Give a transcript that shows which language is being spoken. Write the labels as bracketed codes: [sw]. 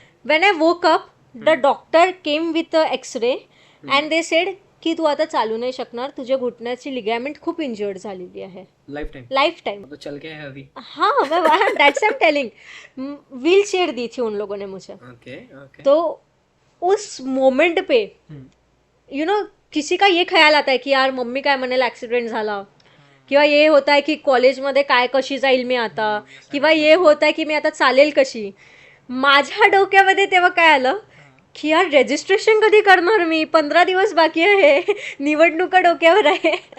[en] when I woke up the doctor came with x-ray and they said [mr] की तू आता चालू नाही शकणार, तुझ्या घुटण्याची लिगामेंट खूप इंजर्ड झालेली आहे. [en] Life time. [hi] तो चल के है अभी. [en] हाँ, मैं that's I am telling. [hi] Wheel chair दी थी उन लोगों ने मुझे. [en] Okay. [hi] तो उस मोमेंट पे यू नो किसी का ये ख्याल आता है [mr] की यार मम्मी काय म्हणेल ॲक्सिडेंट झाला, किंवा हे होत आहे की कॉलेजमध्ये काय कशी जाईल मी आता, किंवा हे होत आहे की मी आता चालेल कशी. माझ्या डोक्यामध्ये तेव्हा काय आलं की यार रजिस्ट्रेशन कधी करणार मी, 15 दिवस बाकी आहे, निवडणुका डोक्यावर आहे.